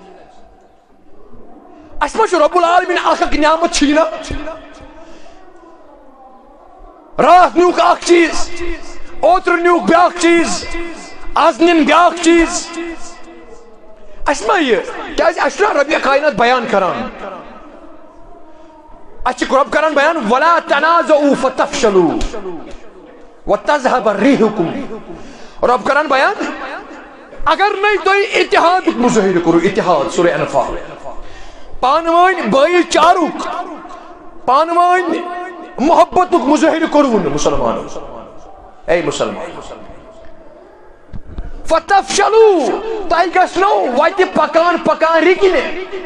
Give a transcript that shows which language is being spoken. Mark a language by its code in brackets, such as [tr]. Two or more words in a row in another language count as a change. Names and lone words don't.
[ks] اَسہِ ما چھُ [ar] رب العالمیٖن [ks] اکھ اکھ نعمت چھُ یہِ نہ راتھ نیوٗکھ اکھ چیٖز اوترٕ نیوٗکھ بیاکھ چیٖز آز نِن بیاکھ چیٖز. اَسہِ ما یہِ کیازِ اَسہِ چھُنہ ربِ کاینات بیان کران. اَسہِ چھُ رب کران بیان [ar] ولا تنازعوا فتفشلوا وتذهب ريحكم. [ks] رب کران بیان اگر نَے تُہۍ اتحادُک مظٲہرٕ کوٚرُو اتحاد سورہ انفال پانہٕ ؤنۍ بٲیی چارُک پانہٕ ؤنۍ محبتُک مظٲہرٕ کوٚروٕ نہٕ مُسلمانو. اے مسلمان فتفشلوا تۄہہِ گژھنو وتہِ پکان پکان رِکنہِ.